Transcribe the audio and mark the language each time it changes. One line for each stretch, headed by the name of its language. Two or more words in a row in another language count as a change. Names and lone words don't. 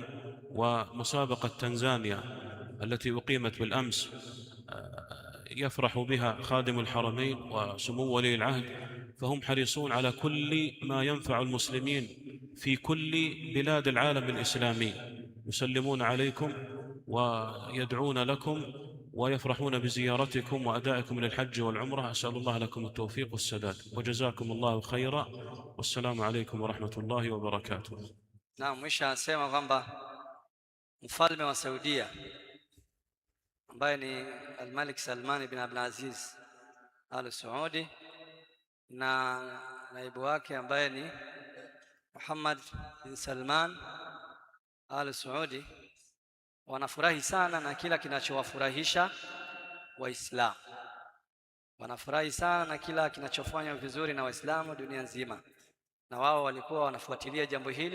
Arabic: ومسابقة تنزانيا التي أقيمت بالأمس يفرح بها خادم الحرمين وسمو ولي العهد، فهم حريصون على كل ما ينفع المسلمين في كل بلاد العالم الإسلامي، يسلمون عليكم ويدعون لكم ويفرحون بزيارتكم وأدائكم للحج والعمرة. أسأل الله لكم التوفيق والسداد، وجزاكم الله خيرا، والسلام عليكم ورحمة الله وبركاته.
Swahili: Naam, mwisho anasema kwamba mfalme wa Saudia ambaye ni Al-Malik Salman bin Abdul Aziz Al Saudi na naibu wake ambaye ni Muhammad bin Salman Al Saudi wanafurahi sana na kila kinachowafurahisha Waislamu, wanafurahi sana na kila kinachofanywa vizuri na Waislamu dunia nzima, na wao walikuwa wanafuatilia jambo hili.